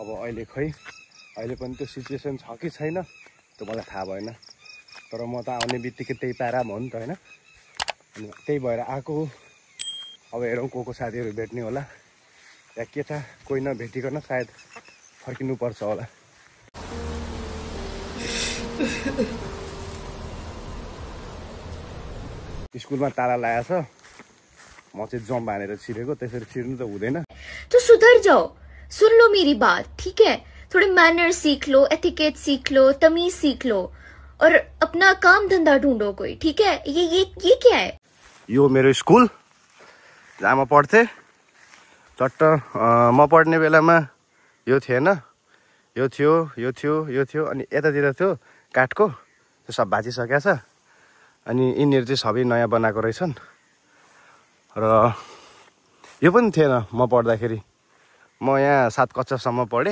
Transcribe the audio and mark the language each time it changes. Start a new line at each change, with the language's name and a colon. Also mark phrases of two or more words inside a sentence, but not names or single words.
Nepali: अहिले पनि त्यो सिचुएसन छ कि छैन त्यो मलाई थाहा भएन तर म त आउने बित्तिकै त्यही पारामा हो नि त हैन अनि त्यही भएर आएको अब हेरौँ को साथीहरू भेट्ने होला या के थाहा कोही नभेटिकन सायद फर्किनु पर्छ होला स्कुलमा ताला लगाएको छ म चाहिँ जम्प हानेर छिरेको त्यसरी छिर्नु त हुँदैन
Hindi: तो सुधर जाओ सुन लो मेरी बात ठीक है थोड़े मैनर सीख लो एथिकेट सीख लो तमीज सीख लो और अपना काम धंधा ढूंढो कोई ठीक है ये क्या है
Nepali: यो मेरो स्कुल जहाँ म पढ्थे चट्ट म पढ्ने बेलामा यो थिएन यो थियो अनि यतातिर थियो काठको त्यो सब भाँचिसकेको छ अनि यिनीहरू चाहिँ सबै नयाँ बनाएको रहेछन् र यो पनि थिएन म पढ्दाखेरि म यहाँ 7 कक्षासम्म पढेँ।